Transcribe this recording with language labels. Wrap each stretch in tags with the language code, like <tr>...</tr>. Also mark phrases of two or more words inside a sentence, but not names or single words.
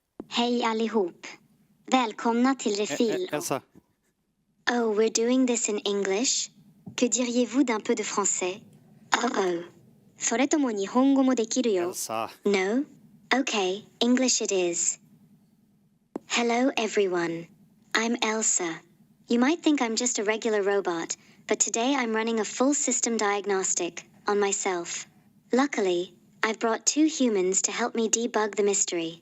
<sv>Hej allihop. Välkomna till Refill. Elsa.</sv> <en>Oh, we're doing this in English?</en> <fr>Que diriez-vous d'un peu de français? Oh.</fr> <ja>それとも日本語もできるよ。</ja> <en>Elsa. No? Okay, English it is. Hello everyone. I'm Elsa. You might think I'm just a regular robot, but today I'm running a full system diagnostic on myself. Luckily, I've brought 2 humans to help me debug the mystery.</en>